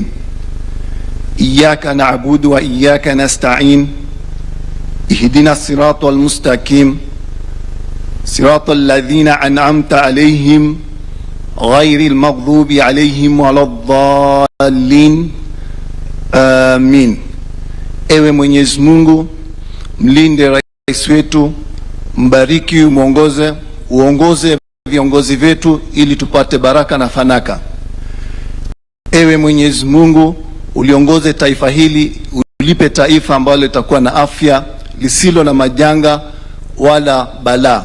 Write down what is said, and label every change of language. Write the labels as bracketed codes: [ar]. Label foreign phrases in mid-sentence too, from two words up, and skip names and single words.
[ar] إياك نعبد وإياك نستعين. اهدنا الصراط المستقيم. صراط الذين أنعمت عليهم غير المغضوب عليهم ولا الضالين. Amin. [sw] Ewe Mwenyezi Mungu, mlinde rais wetu, mbariki, uongoze viongozi wetu ili tupate baraka na fanaka. Ewe Mwenyezi Mungu, uliongoze taifa hili, ulipe taifa ambalo litakuwa na afya, lisilo na majanga wala balaa.